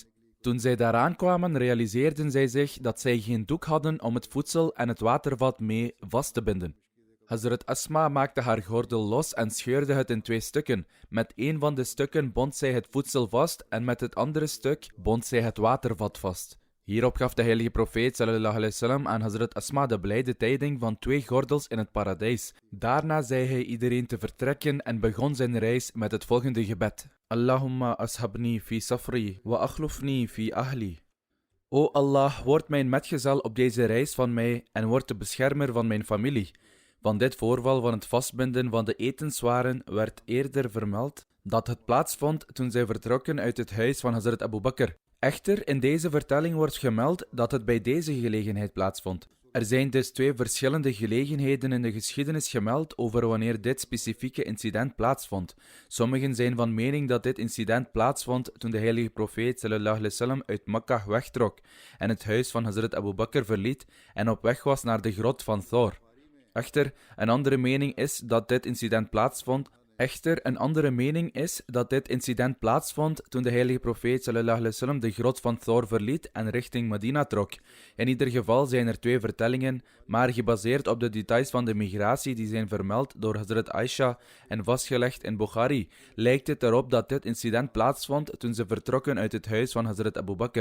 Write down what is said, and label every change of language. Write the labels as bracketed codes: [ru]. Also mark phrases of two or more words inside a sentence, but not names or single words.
[nl] Toen zij daaraan kwamen, realiseerden zij zich dat zij geen doek hadden om het voedsel en het watervat mee vast te binden. Hazrat Asma maakte haar gordel los en scheurde het in 2 stukken. Met 1 van de stukken bond zij het voedsel vast en met het andere stuk bond zij het watervat vast. Hierop gaf de heilige profeet [ar] صلى الله عليه وسلم [nl] aan Hazrat Asma de blijde tijding van 2 gordels in het paradijs. Daarna zei hij iedereen te vertrekken en begon zijn reis met het volgende gebed. [ar] اللهم اصحبني في سفري واخلفني في أهلي. [nl] O Allah, word mijn metgezel op deze reis van mij en word de beschermer van mijn familie. Van dit voorval van het vastbinden van de etenswaren werd eerder vermeld dat het plaatsvond toen zij vertrokken uit het huis van Hazrat Abu Bakr. Echter, in deze vertelling wordt gemeld dat het bij deze gelegenheid plaatsvond. Er zijn dus 2 verschillende gelegenheden in de geschiedenis gemeld over wanneer dit specifieke incident plaatsvond. Sommigen zijn van mening dat dit incident plaatsvond toen de heilige profeet [ar] صلى الله عليه وسلم [nl] uit Makkah wegtrok en het huis van Hazrat Abu Bakr verliet en op weg was naar de grot van Thor. Echter, een andere mening is dat dit incident plaatsvond toen de heilige profeet [ar] صلى الله عليه وسلم [nl] de grot van Thor verliet en richting Medina trok. In ieder geval zijn er 2 vertellingen, maar gebaseerd op de details van de migratie die zijn vermeld door Hazrat Aisha en vastgelegd in Bukhari, lijkt het erop dat dit incident plaatsvond toen ze vertrokken uit het huis van Hazrat Abu Bakr.